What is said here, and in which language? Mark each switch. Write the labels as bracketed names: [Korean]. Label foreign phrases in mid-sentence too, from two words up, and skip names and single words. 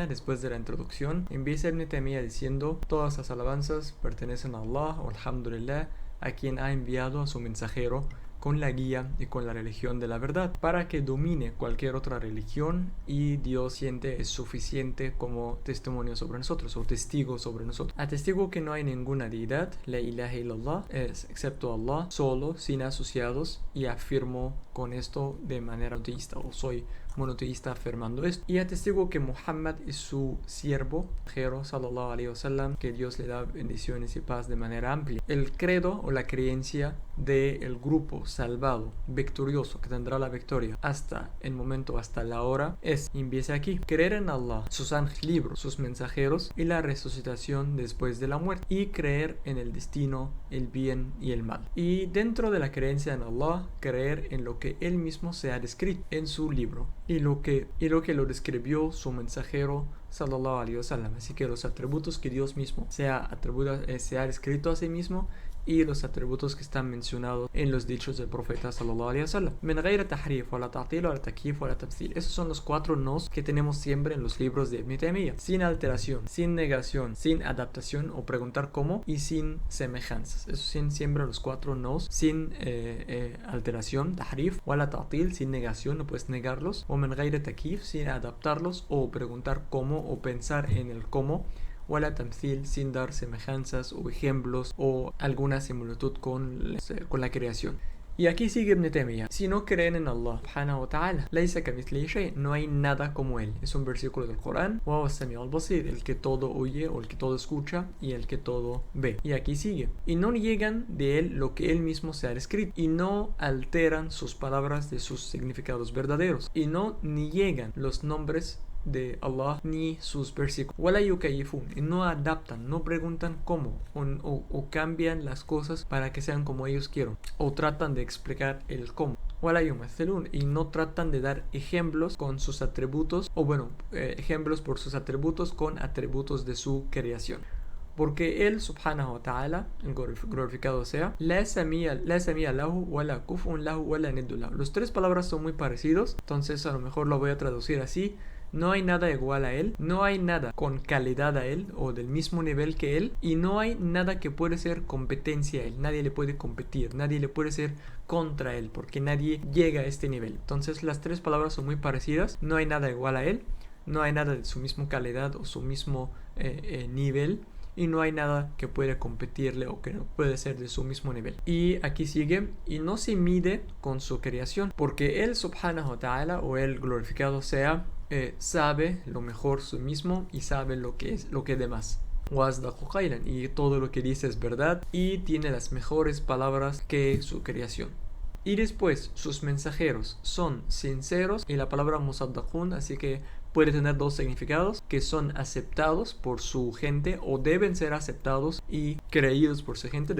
[Spanish] Después de la introducción, empieza Ibn Taymiyyah diciendo: todas las alabanzas pertenecen a Allah, o alhamdulillah, a quien ha enviado a su mensajero con la guía y con la religión de la verdad, para que domine cualquier otra religión, y Dios siente es suficiente como testimonio sobre nosotros, o testigo sobre nosotros. Atestigo que no hay ninguna deidad, [Arabic] لا إله إلا الله, [Spanish] excepto Allah, solo, sin asociados, y afirmo con esto de manera monoteísta, o soy monoteísta afirmando esto. Y atestigo que Muhammad es su siervo, [Arabic] صلى الله عليه وسلم, [Spanish] que Dios le da bendiciones y paz de manera amplia. El credo o la creencia del grupo salvado, victorioso, que tendrá la victoria hasta el momento, hasta la hora, es, empieza aquí: creer en Allah, sus ángeles, libros, sus mensajeros y la resucitación después de la muerte, y creer en el destino, el bien y el mal. Y dentro de la creencia en Allah, creer en lo que Él mismo se ha descrito en su libro y lo que lo describió su mensajero [Arabic] صلى الله عليه وسلم. [Spanish] Así que los atributos que Dios mismo se ha descrito a sí mismo, y los atributos que están mencionados en los dichos del profeta [Arabic] صلى الله عليه وسلم. من غير تحريف ولا تعطيل ولا تكييف ولا تمثيل. [Spanish] Esos son los 4 nos que tenemos siempre en los libros de Ibn Taymiyyah: sin alteración, sin negación, sin adaptación o preguntar cómo, y sin semejanzas. Esos son siempre los 4 nos: sin alteración, [Arabic] تحريف ولا تعطيل, [Spanish] sin negación, no puedes negarlos, o [Arabic] من غير تكييف, [Spanish] sin adaptarlos o preguntar cómo o pensar en el cómo, [Arabic] ولا تمثيل, [Spanish] sin dar semejanzas o ejemplos o alguna similitud con la creación. Y aquí sigue Ibn Taymiyyah: si no creen en [Arabic] الله سبحانه وتعالى ليس كمثله شيء, [Spanish] no hay nada como él. Es un versículo del Corán: [Arabic] وهو السميع البصير, [Spanish] el que todo oye o el que todo escucha y el que todo ve. Y aquí sigue: y no niegan de él lo que él mismo se ha escrito, y no alteran sus palabras de sus significados verdaderos, y no niegan los nombres de Allah ni sus versículos. [Arabic] ولا يكيفون, [Spanish] y no adaptan, no preguntan cómo o cambian las cosas para que sean como ellos quieren, o tratan de explicar el cómo. [Arabic] ولا يمثلون, [Spanish] y no tratan de dar ejemplos con sus atributos, ejemplos por sus atributos con atributos de su creación. Porque él, [Arabic] سبحانه وتعالى, [Spanish] glorificado sea, [Arabic] لا سمي له ولا كفء له ولا ند له. [Spanish] Las 3 palabras son muy parecidos, entonces a lo mejor lo voy a traducir así: no hay nada igual a él, no hay nada con calidad a él o del mismo nivel que él, y no hay nada que puede ser competencia a él. Nadie le puede competir, nadie le puede ser contra él, porque nadie llega a este nivel. Entonces las 3 palabras son muy parecidas: no hay nada igual a él, no hay nada de su misma calidad o su mismo nivel, y no hay nada que pueda competirle o que no puede ser de su mismo nivel. Y aquí sigue: y no se mide con su creación, porque él, [Arabic] سبحانه وتعالى, [Spanish] o él glorificado sea, sabe lo mejor su mismo y sabe lo que demás. Y todo lo que dice es verdad, y tiene las mejores palabras que su creación. Y después, sus mensajeros son sinceros, y la palabra musaddaqun, así que puede tener 2 significados: que son aceptados por su gente, o deben ser aceptados y creídos por su gente.